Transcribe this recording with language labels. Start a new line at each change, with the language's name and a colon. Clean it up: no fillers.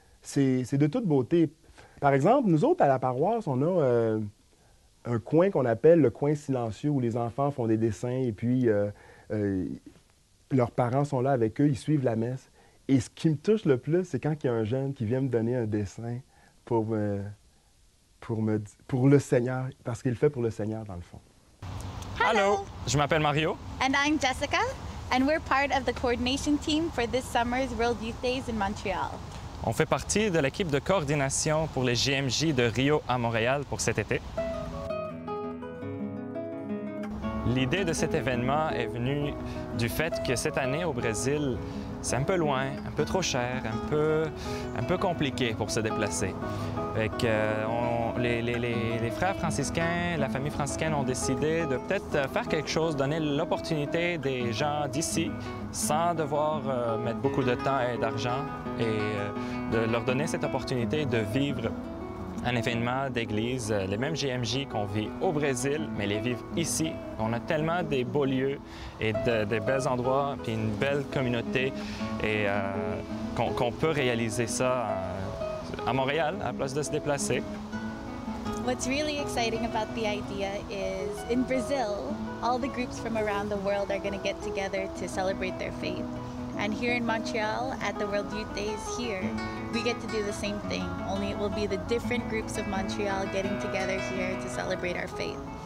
French: C'est de toute beauté. Par exemple, nous autres, à la paroisse, on a un coin qu'on appelle le coin silencieux où les enfants font des dessins et puis leurs parents sont là avec eux, ils suivent la messe. Et ce qui me touche le plus, c'est quand il y a un jeune qui vient me donner un dessin pour le Seigneur, parce qu'il le fait pour le Seigneur, dans le fond. Hello, je m'appelle Mario.
English: And I'm Jessica, and we're part of the coordination team for this summer's World Youth Days in Montreal.
French: On fait partie de l'équipe de coordination pour les JMJ de Rio à Montréal pour cet été. L'idée de cet événement est venue du fait que cette année au Brésil, c'est un peu loin, un peu trop cher, un peu compliqué pour se déplacer. Les frères franciscains, la famille franciscaine ont décidé de peut-être faire quelque chose, donner l'opportunité des gens d'ici sans devoir mettre beaucoup de temps et d'argent et de leur donner cette opportunité de vivre un événement d'église, les mêmes JMJ qu'on vit au Brésil, mais les vivre ici. On a tellement des beaux lieux et de belles endroits, puis une belle communauté, et qu'on peut réaliser ça à Montréal, à la place de se déplacer.
English: What's really exciting about the idea is in Brazil, all the groups from around the world are going to get together to celebrate their faith. And here in Montreal, at the World Youth Days here, we get to do the same thing, only it will be the different groups of Montreal getting together here to celebrate our faith.